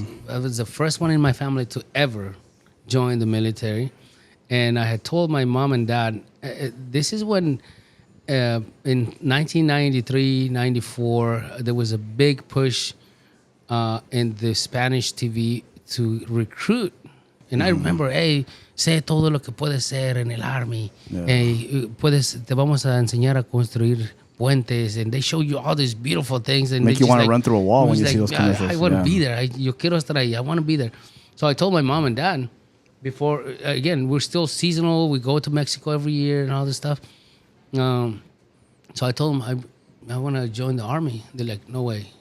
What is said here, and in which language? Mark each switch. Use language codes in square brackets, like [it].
[en] I was the first one in my family to ever join the military, and I had told my mom and dad. This is when, in 1993, 94, there was a big push in the Spanish TV to recruit. And I remember, hey, [es] sé todo lo que puedes ser en el Army. [en] Yeah. [es] Hey, te vamos a enseñar a construir puentes. [en] And they show you all these beautiful things. And make you want to run through a wall when you see those commercials. I want to be there. [es] Yo quiero estar ahí. [en] I want to be there. So I told my mom and dad before, again, we're still seasonal. We go to Mexico every year and all this stuff. So I told them, I want to join the Army. They're like, no way.